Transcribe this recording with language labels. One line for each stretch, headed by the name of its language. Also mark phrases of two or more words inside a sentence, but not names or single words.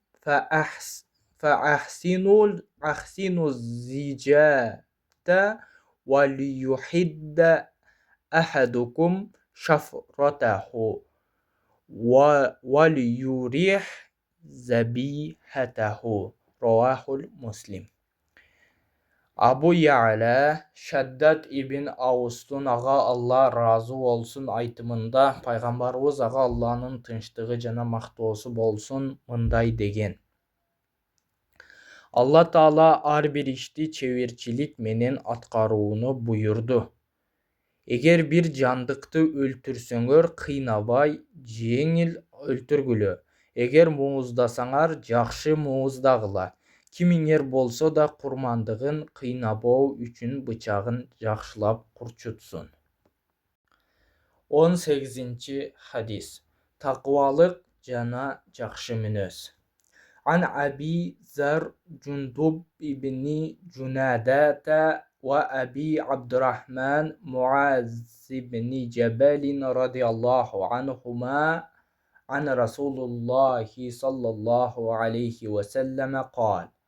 Arabic: فأحسنوا الزجاة وليحد أحدكم شفرته وليريح ذبيحته رواه مسلم.
Kyrgyz: Абу Я'ла Шаддад ибн Аустун аға Алла разы болсун айтымында пайгамбарыбыз аға Алланын тынчтыгы жана мактоосу болсун мындай деген. Алла Таала ар бир ишти чеберчилик менен аткарууну буйурду. Эгер бир жандыкты өлтүрсөңөр, кыйнабай, жеңил өлтүргүлө. Эгер мууздасаңар, жакшы мууздагыла. Кимиңер болсо да курмандыгын кыйнабоо үчүн бычагын жакшылап курчутсун. 18-ci хадис. Таквалык жана жакшы мүнөз.
Arabic: عن أبي ذر جندب بن جنادة وأبي عبد الرحمن معاذ بن جبل رضي الله عنهما عن رسول الله صلى الله عليه وسلم قال